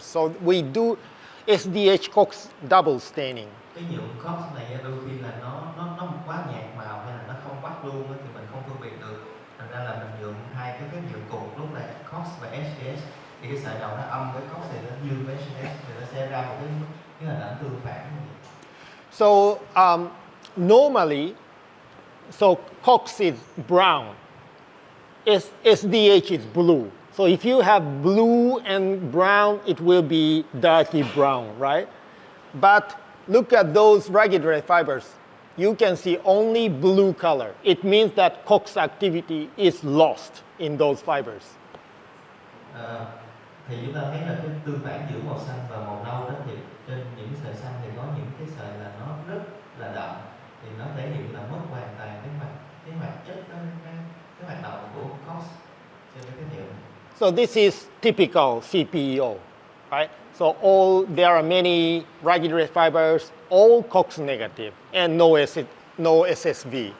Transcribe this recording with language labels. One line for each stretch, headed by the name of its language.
English: So we do SDH COX double staining.
Vietnamese: Cái nhuộm COX này đôi khi là nó quá nhạt màu hay là nó không bắt luôn thì mình không phân biệt được. Thành ra là mình nhuộm hai cái nhuộm cùng lúc là COX và SDH. Thì cái sợi đầu nó âm với COX thì nó dương với SDH thì nó sẽ ra một cái hình ảnh tương phản.
English: So normally, COX is brown, SDH is blue. So if you have blue and brown, it will be darky brown, right? But look at those regulatory fibers. You can see only blue color. It means that COX activity is lost in those fibers.
Vietnamese: Thì chúng ta thấy là cái tương phản giữa màu xanh và màu nâu đó, thì trên những sợi xanh thì có những cái sợi là nó rất là đậm, thì nó thể hiện là mất hoàn toàn cái hoạt chất đó, cái hoạt động của COX trên cái hiệu.
English: So this is typical CPEO, right? So there are many regulatory fibers, all COX negative, and no SSV.